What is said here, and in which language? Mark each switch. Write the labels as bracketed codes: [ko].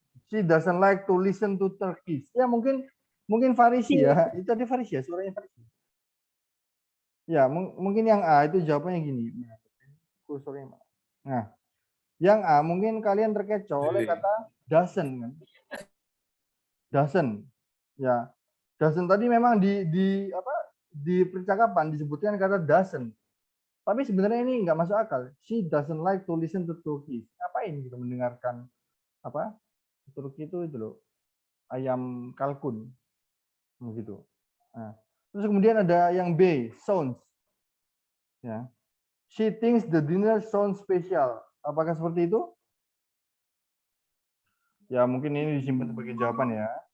[en] She doesn't like to listen to Turkish. [id] Ya mungkin Farisi ya. Itu tadi Farisi ya, suaranya Farisi. Ya, mungkin yang A itu jawabannya gini. Nah, yang A mungkin kalian terkecoh oleh kata doesn't kan. Doesn't. Ya. Doesn't tadi memang di percakapan disebutkan kata doesn't. Tapi sebenarnya ini nggak masuk akal. [en] She doesn't like to listen to Turkish. [id] Ngapain gitu mendengarkan apa? Turki itu loh. Ayam kalkun. Begitu. Nah, terus kemudian ada yang B, sounds. Ya. [en] She thinks the dinner sounds special. [id] Apakah seperti itu? Ya, mungkin ini disimpan sebagai jawaban ya.